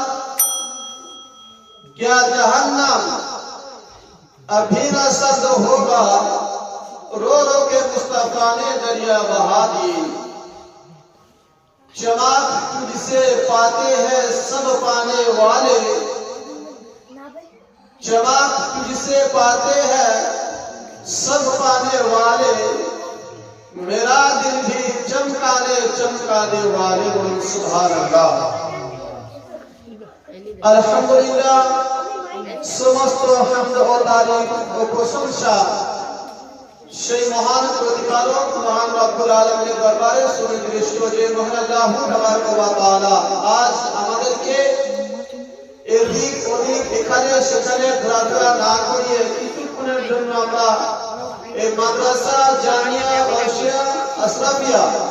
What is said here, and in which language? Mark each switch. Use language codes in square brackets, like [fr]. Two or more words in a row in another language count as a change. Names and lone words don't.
[ur] کیا جہنم ابھی رسد ہوگا رو رو کے مصطفیٰ نے دریا بہا دی چمک تجھ سے پاتے ہیں سب پانے والے چمک تجھ سے پاتے ہیں سب پانے والے میرا دل بھی چمکانے والے [ar] سبحان اللہ [bn] الحمدللہ সমস্ত হামদ ও তারিফ ও প্রশংসা সেই মহান প্রতিপালক মহান রব্বুল আলামিনের দরবারে সুনির্দিষ্ট যে মহান আল্লাহ [ar] تبارك و تعالى [bn] আজ আমাদেরকে এদিক ওদিক এখানে সেখানে ঘোরাফেরা না করিয়ে কিছুক্ষণের জন্য আমরা এই মাদ্রাসা জামিয়া ওয়াসিয়া আশরাফিয়া